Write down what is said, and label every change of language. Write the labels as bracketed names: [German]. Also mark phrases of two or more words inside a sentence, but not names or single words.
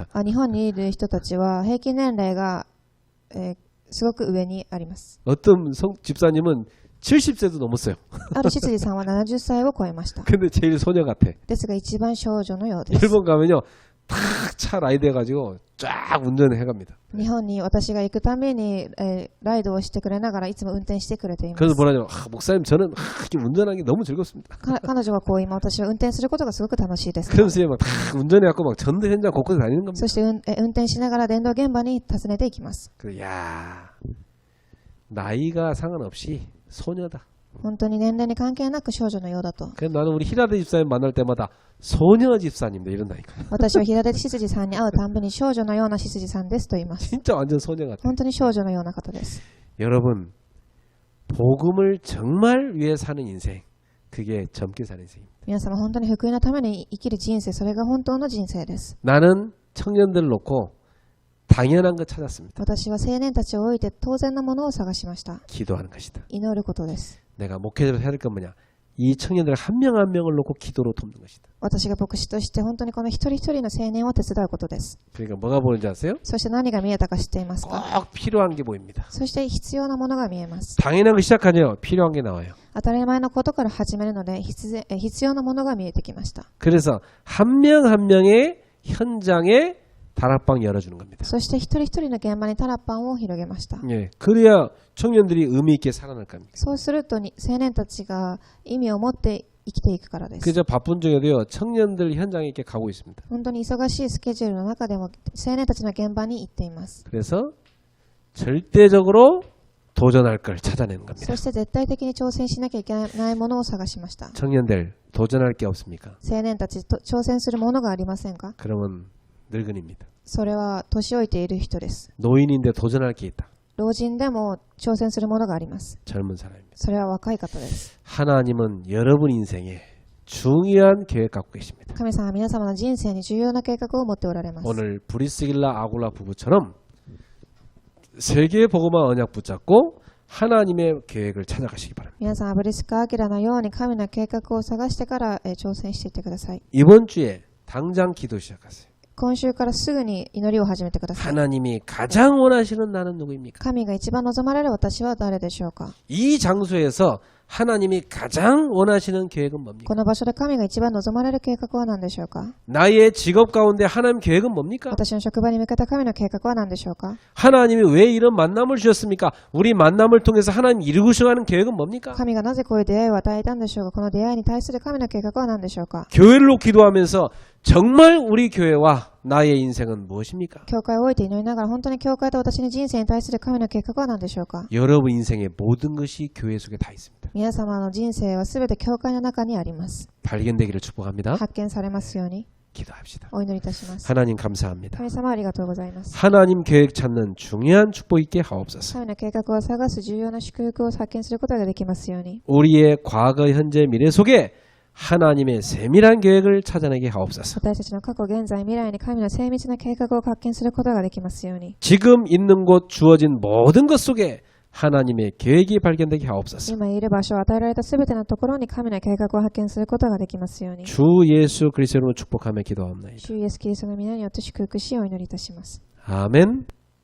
[Japanese] 日本にいる人たちは平均年齢が、すごく上にあります。 [Korean] 어떤 집사님은 70세도 넘었어요. [Japanese] ある執事さんは70歳を超えました。 [Korean] 근데 제일 소녀 같아. [Japanese] ですが一番少女のようです。 [Korean] 일본 가면요. 탁 차 라이드 해가지고 쫙 운전을 해갑니다. [Japanese] 日本に私が行くために、ライドをしてくれながらいつも運転してくれています。 [Korean] 그래서 뭐라냐면 목사님 저는 이렇게 운전하는 게 너무 즐겁습니다. [Japanese] 彼女はこう今私は運転することがすごく楽しいです。 [Korean] 그러면서 막 운전해갖고 막 전도 현장 곳곳에 다니는 겁니다. [Japanese] そして運転しながら伝道現場に訪ねていきます。 [Korean] 야 나이가 상관없이 소녀다. [Japanese] 本当に年齢に関係なく少女のようだと。 [Korean] 그래서 나는 우리 히라데 집사님 만날 때마다 소녀 집사님들 이런다니까. [Japanese] 私は平手執事さんに会うたんびに少女のような執事さんですと言います。 [Korean] 진짜 완전 소녀 같아. [Japanese] 本当に少女のような方です。 [Korean] 여러분 복음을 정말 위해 사는 인생 그게 젊게 사는 인생입니다. [Japanese] 皆様本当に福音のために生きる人生、それが本当の人生です。 [Korean] 나는 청년들을 놓고 당연한 것 찾았습니다. [Japanese] 私は青年たちを置いて当然のものを探しました。 [Korean] 기도하는 것이다. [Japanese] 祈ることです。 [Korean] 내가 목회자로 해야 될 건 뭐냐? 이 청년들 한 명 한 명을 놓고 기도로 돕는 것이다. [Japanese] 私が牧師として本当にこの一人一人の青年を手伝うことです。 [Korean] 그러니까 뭐가 보이는지 아세요? [Japanese] そして何が見えたか知っていますか？ [Korean] 꼭 필요한 게 보입니다. [Japanese] そして必要なものが見えます。 [Korean] 당연한 거 시작하죠. 필요한 게 나와요. [Japanese] 当たり前のことから始めるので必要なものが見えてきました。 [Korean] 그래서 한 명 한 명의 현장에 다락방 열어주는 겁니다. [Japanese] そして一人一人の現場にタラッパンを広げました。 [Korean] 예, 그래야 청년들이 의미 있게 살아날 겁니다. [Japanese] そうすると青年たちが意味を持って生きていくからです。 [Korean] 그저 바쁜 중에도요 청년들 현장에 이렇게 가고 있습니다. [Japanese] 本当に忙しいスケジュールの中でも青年たちの現場に行っています。 [Korean] 그래서 절대적으로 도전할 걸 찾아내는 겁니다. [Japanese] そして絶対的に挑戦しなきゃいけないものを探しました。 [Korean] 청년들 도전할 게 없습니까? [Japanese] 青年たちと挑戦するものがありませんか？ [Korean] 그러면 늙은입니다. [Japanese] それは年老いている人です。 [Korean] 노인인데 도전할 게 있다. [Japanese] 老人でも挑戦するものがあります。 [Korean] 젊은 사람입니다. [Japanese] それは若い方です。 [Korean] 하나님은 여러분 인생에 중요한 계획 갖고 계십니다. [Japanese] 神様は皆様の人生に重要な計画を持っておられます。 [Korean] 오늘 브리스길라 아굴라 부부처럼 세계 복음화 언약 붙잡고 하나님의 계획을 찾아가시기 바랍니다. [Japanese] 皆さん、アブリスカ・アキラのように神の計画を探してから挑戦していってください。 [Korean] 이번 주에 당장 기도 시작하세요. [Japanese] 今週からすぐに祈りを始めてください。 [Korean] 하나님이 가장 원하시는 나는 누구입니까? [Japanese] 神が一番望まれる私は誰でしょうか？ [Korean] 이 장소에서 하나님이 가장 원하시는 계획은 뭡니까? [Japanese] この場所で神が一番望まれる計画は何でしょうか？ [Korean] 나의 직업 가운데 하나님 계획은 뭡니까? [Japanese] 私の職場に向けた神の計画は何でしょうか？ [Korean] 하나님이 왜 이런 만남을 주셨습니까? 우리 만남을 통해서 하나님 이루시고 가는 계획은 뭡니까? [Japanese] 神がなぜこういう出会いを与えたんでしょうか？この出会いに対する神の計画は何でしょうか？ [Korean] 교회로 기도하면서 정말 우리 교회와 나의 인생은 무엇입니까? [Japanese] 教会を置いて祈りながら本当に教会と私の人生に対する神の計画は何でしょうか？ [Korean] 여러분 인생의 모든 것이 교회 속에 다 있습니다. [Japanese] 皆様の人生はすべて教会の中にあります。 [Korean] 발견되기를 축복합니다. [Japanese] 発見されますように [Korean] 기도합시다. [Japanese] お祈りいたします。 [Korean] 하나님 감사합니다. [Japanese] 神様ありがとうございます。 [Korean] 하나님 계획 찾는 중요한 축복 있게 하옵소서. [Japanese] 神の計画を探す重要な祝福を発見することができますように。 [Korean] 우리의 과거, 현재, 미래 속에 하나님의 세밀한 계획을 찾아내게 하옵소서. [Japanese] 私たちの過去、現在、未来に神の精密な計画を発見することができますように。 [Korean] 지금 있는 곳 주어진 모든 것 속에 하나님의 계획이 발견되게 하옵소서. [Japanese] 今いる場所、与えられたすべてのところに神の計画を発見することができますように。 [Korean] 주 예수 그리스도로 축복하며 기도하옵나이다. [Japanese] 主イエスキリストの皆によって祝福しをお祈りいたします。 [Korean] 아멘.